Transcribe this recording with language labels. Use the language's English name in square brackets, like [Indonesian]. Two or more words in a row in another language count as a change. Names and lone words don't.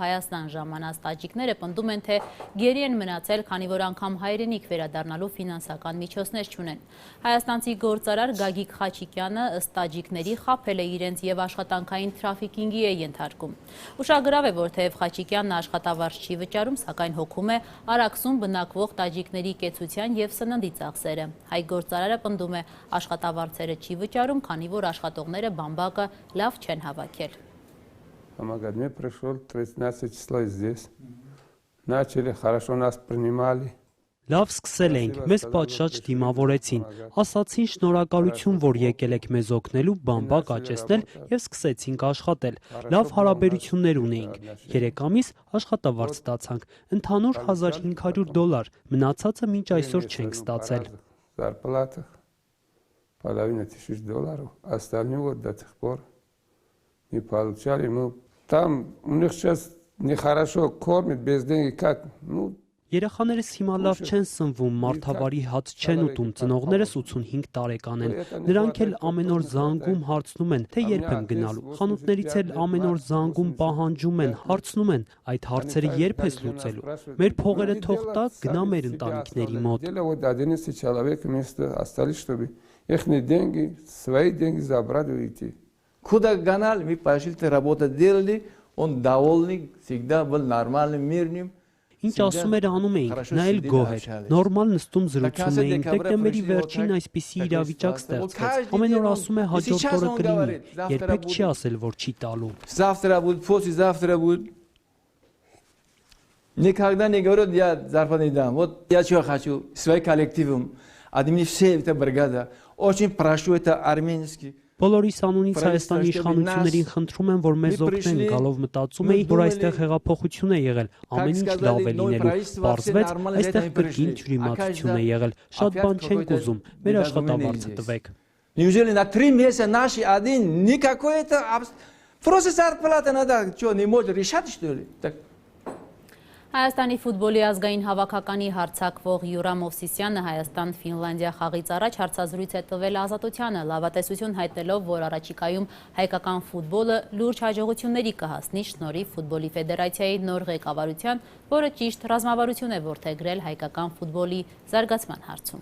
[Armenian] Հայաստան ժամանած տաջիկները պնդում են, թե գերի են մնացել, քանի որ անգամ հայրենիք վերադառնալու ֆինանսական միջոցներ չունեն։ Հայաստանցի գործարար Գագիկ Խաչիկյանը ըստ տաջիկների խաբել է իրենց եւ աշխատանքային թրաֆիկինգի է ենթարկում։ Ուշագրավ է, որ թեև Խաչիկյանն աշխատավարձ չի վճարում, սակայն հոգում է Արաքսում բնակվող տաջիկների կեցության եւ սննդի ծախսերը։ Հայ գործարարը պնդում է աշխատավարձերը չի վճարում, քանի որ աշխատողները բամբակը լավ չեն հավաքել։ [Russian] Мне пришел 13 число здесь. Начали хорошо нас принимали. [Armenian] Լավ սկսել էինք, մեզ պատշաճ դիմավորեցին, ասացին շնորհակալություն, որ եկել եք մեզ օգնելու, բամբակ աճեցնել եւ սկսեցինք աշխատել։ Լավ հարաբերություններ ունեինք։ 3 ամիս աշխատավարձ ստացանք, ընդհանուր $1500, мնացածը մինչ այսօր չենք стացել։ [Russian] Зарплата $1500, остальное вот до сих пор не получали. Ну там у них сейчас нехорошо кормят без денег, как, ну [Armenian] Երեխաներս հիմա լավ չեն սնվում, մարդավարի հաց չեն ուտում, ծնողներս 85 տարեկան են։ Նրանք էլ ամեն օր զանգում հարցնում են, թե երբ եմ գնալու։ Խանութներից էլ ամեն օր զանգում պահանջում են, հարցնում են, այդ հարցերը երբ ես լուծելու։ Մեր փողերը թող տաք, գնա մեր ընտանիքների մոտ։ [Russian] Вот 11 человек вместо остались, чтобы их деньги, свои деньги забрать и уйти. Куда гнали, мы пошли, работу делали, он довольный, всегда был нормальным, мирным. [Armenian] Ինչ ասում էր անում էինք, նա էլ գոհ էր, նորմալ նստում զրուցում էինք, դեկտեմբերի վերջին այսպիսի իրավիճակ ստեղծվեց, ամեն օր ասում է հաջորդ օրը կլինի, երբեք չի ասել, որ չի տալու։ [Russian] Завтра будет, послезавтра будет. Никогда не говорят, я зарплату не дам. Вот я чего хочу, своим коллективом, админи все эта бригада, очень прошу, это армянский. [Armenian] Բոլորիս անունից Հայաստանի իշխանություններին խնդրում եմ, որ մեզ օգնեն, գալով մտածում էի, որ այստեղ հեղափոխություն է եղել, ամեն ինչ լավ է լինելու, պարզվեց, այստեղ կրկին թյուրիմացություն է եղել, շատ բան չենք ուզում, մեր աշխատավարձը տվեք։ [Russian] Неужели на 3 месяца наши один никакой-то просто зарплата надо, что, не может решать, что ли? [Armenian] Հայաստանի ֆուտբոլի ազգային հավաքականի հարձակվող Յուրա Մովսիսյանը Հայաստան-Ֆինլանդիա խաղից առաջ հարցազրույց է տվել Ազատությանը, լավատեսություն հայտնելով, որ առաջիկայում հայկական ֆուտբոլը լուրջ հաջողությունների կհասնի շնորհիվ ֆուտբոլի ֆեդերացիայի նոր ղեկավարության, որը ճիշտ ռազմավարություն է որդեգրել հայկական ֆուտբոլի զարգացման հարցում։